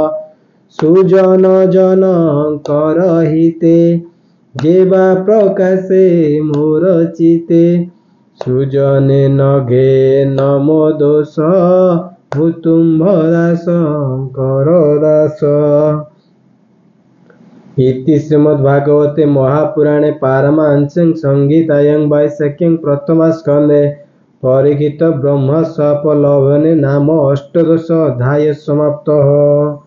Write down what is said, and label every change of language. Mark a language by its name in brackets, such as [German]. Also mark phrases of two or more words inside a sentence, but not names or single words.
[Odia] ସୁଜନ ଜନଙ୍କର ହିତେ, ଯେବା ପ୍ରକାଶେ ମୋର ଚିତେ। ସୁଜନେ ନଘେ ନମୋ ଦୋଷ, ମୁଁ ତୁମ୍ଭ ଦାସଙ୍କର ଦାସ। [Sanskrit] इति श्रीमद्भागवते महापुराणे पारमांस्यां संहितायां वैशाख्यां प्रथमस्कन्धे परीक्षित ब्रह्म शाप लभने नाम अष्टादश अध्याय समाप्तः।